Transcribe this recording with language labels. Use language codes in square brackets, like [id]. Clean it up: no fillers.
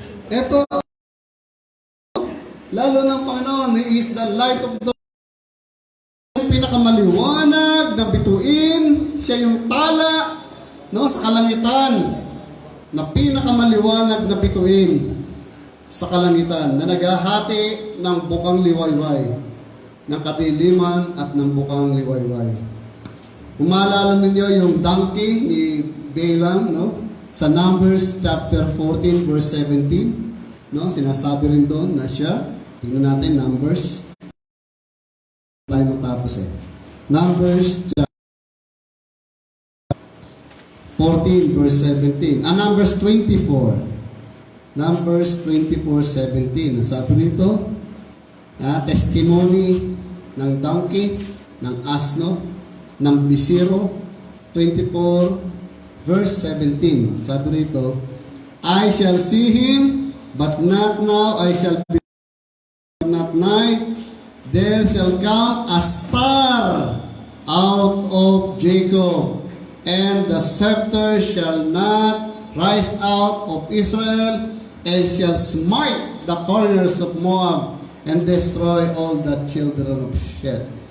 [tl] Ito, lalo ng Panginoon, [en] He is the light of the world. [tl] Yung pinakamaliwanag na bituin, siya yung tala, no, sa kalangitan, na pinakamaliwanag na bituin sa kalangitan na naghahati ng bukang liwayway, ng kadiliman at ng bukang liwayway. Kung maalala ninyo yung donkey ni Balaam, no? Sa Numbers chapter 14 verse 17, no? Sinasabi rin doon na siya, tingnan natin Numbers, tayo matapos eh. Numbers chapter 14 verse 17. Numbers 24. Numbers 24:17. Sabi nito, testimony ng donkey, ng asno, ng bisiro. 24 verse 17. Sabi rito, [en] I shall see him, but not now. I shall be not nigh. There shall come a star out of Jacob, and the scepter shall not rise out of Israel, and shall smite the corners of Moab, and destroy all the children of Shet.